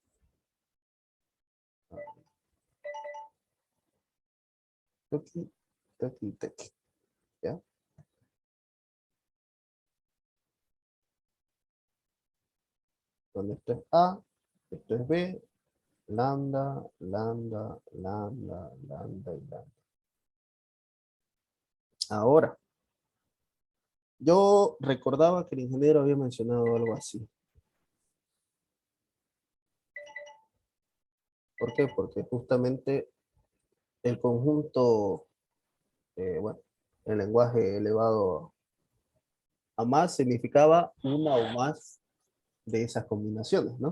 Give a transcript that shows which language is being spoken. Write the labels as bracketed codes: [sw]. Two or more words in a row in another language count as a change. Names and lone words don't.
[es] Tequi, tequi, tequi, ¿ya? Donde esto es A, esto es B, lambda, lambda, lambda, lambda y lambda. Ahora, yo recordaba que el ingeniero había mencionado algo así. ¿Por qué? Porque justamente el conjunto, bueno, el lenguaje elevado a más significaba una o más de esas combinaciones, ¿no?